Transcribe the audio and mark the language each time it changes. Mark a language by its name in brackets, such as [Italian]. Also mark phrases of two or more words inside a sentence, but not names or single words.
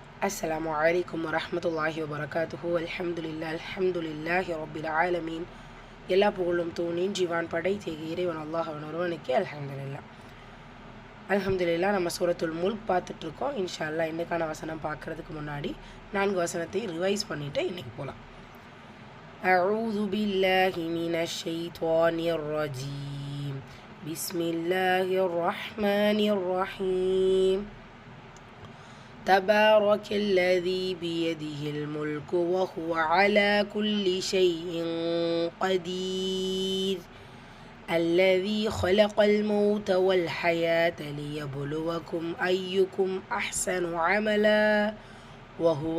[Arabic] السلام عليكم ورحمة الله وبركاته. الحمد لله رب العالمين. [Tamil] எல்லா புகழும் தூணின் ஜீவான் படைத்த இறைவன் அல்லாஹ் ஒருவனுக்கே அல்ஹம்துலில்லாஹ். நம்ம சூரத்துல் முல்க் பார்த்துட்ருக்கோம். [Arabic] إن شاء الله [Tamil] இன்னைக்கான வசனம் பார்க்குறதுக்கு முன்னாடி 4 வசனத்தை ரிவைஸ் பண்ணிவிட்டு இன்றைக்கி போகலாம். [Arabic] أعوذ بالله من الشيطان الرجيم. بسم الله الرحمن الرحيم. تبارك الذي بيده الملك وهو على كل شيء قدير الذي خلق الموت والحياة ليبلوكم أيكم أحسن عملا وهو